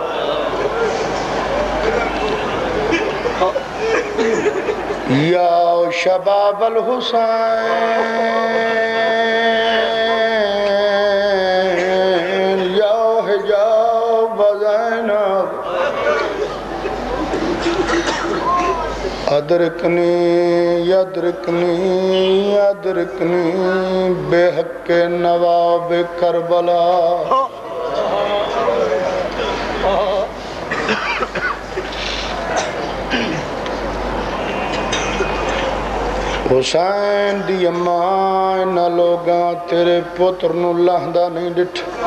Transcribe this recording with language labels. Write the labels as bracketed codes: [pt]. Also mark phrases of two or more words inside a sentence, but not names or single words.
[ar] يا شباب الحسين يا حجاب زينب أدركني يدركني أدركني بحق نواب کربلا [pa] حسین دی اماں نہ لوگاں تیرے پتر نو لہندا نہیں ڈٹھا